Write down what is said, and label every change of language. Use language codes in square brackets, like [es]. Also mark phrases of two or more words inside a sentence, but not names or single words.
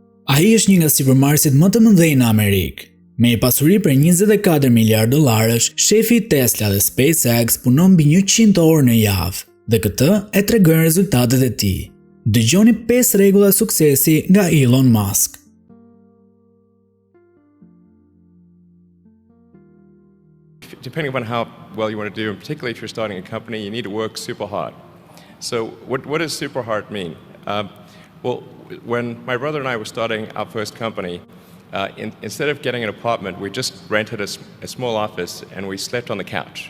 [sq] Ai është një nga sipërmarrësit më të mëdhenj në Amerikë. Me një pasuri për 24 miliard dollarësh, shefi i Tesla dhe SpaceX punon mbi 100 orë në javë, dhe këtë e tregojnë rezultatet e tij. Dëgjoni 5 rregulla suksesi nga Elon Musk. [en] Depending upon how well you want to do, and particularly if you're starting a company, you need to work super hard. So what does super hard mean? Well, when my brother and I were starting our first company, instead of getting an apartment, we just rented a small office and we slept on the couch.